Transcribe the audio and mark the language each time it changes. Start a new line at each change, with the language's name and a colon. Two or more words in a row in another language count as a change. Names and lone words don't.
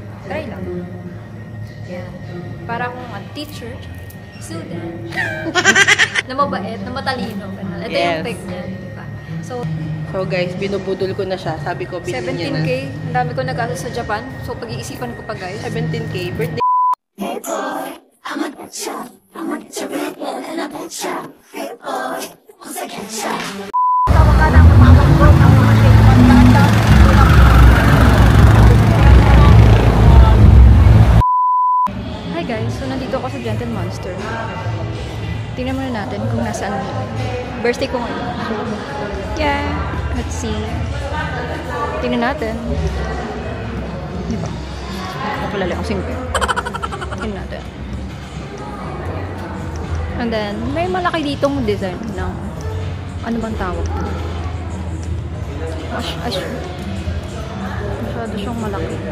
Filipino: Try lang. Yan. Para akong teacher, student, na mabait, na matalino. Ito yung pick niya, diba?
English: So guys,
Filipino: binubudol ko na siya. Sabi ko, bilhin niya na. 17K. Ang dami ko nag-asa sa Japan. So, pag-iisipan ko pa guys. 17K. Birthday.
English: Hey boy, I'ma get ya. I'ma get your red one and I bet ya. Hey boy, once I get ya. Hi guys,
Filipino: so nandito ako sa Gentle Monster. Tingnan muna natin kung nasaan ako. Birthday ko ngayon.
English: So, yeah, let's see.
Filipino: Tingnan natin. Di ba? Napalala ako 5. Tingnan natin.
English: And then,
Filipino: may malaki ditong design ng ano bang tawag? Masyado siyang malaki.